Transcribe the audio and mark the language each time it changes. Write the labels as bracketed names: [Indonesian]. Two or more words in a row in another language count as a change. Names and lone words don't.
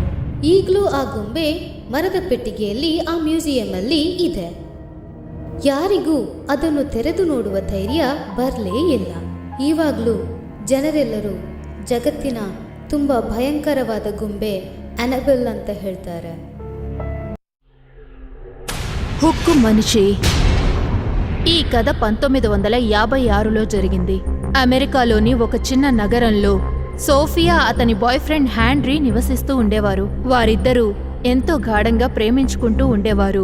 [Kannada] ಈಗಲೂ ಆ ಗೊಂಬೆ ಮರದ ಪೆಟ್ಟಿಗೆಯಲ್ಲಿ ಆ ಮ್ಯೂಸಿಯಮಲ್ಲಿ ಇದೆ. ಯಾರಿಗೂ ಅದನ್ನು ತೆರೆದು ನೋಡುವ ಧೈರ್ಯ ಬರಲೇ ಇಲ್ಲ. ಈವಾಗಲೂ ಜನರೆಲ್ಲರೂ ಜಗತ್ತಿನ ತುಂಬ ಭಯಂಕರವಾದ ಗೊಂಬೆ ಅನಬೆಲ್ ಅಂತ ಹೇಳ್ತಾರೆ. [Telugu] హుక్కు మనిషి. ఈ కథ 1956లో జరిగింది. అమెరికాలోని ఒక చిన్న నగరంలో సోఫియా అతని [English] boy friend [Telugu] హ్యాండ్రీ నివసిస్తూ ఉండేవారు. వారిద్దరూ ఎంతో గాఢంగా ప్రేమించుకుంటూ ఉండేవారు.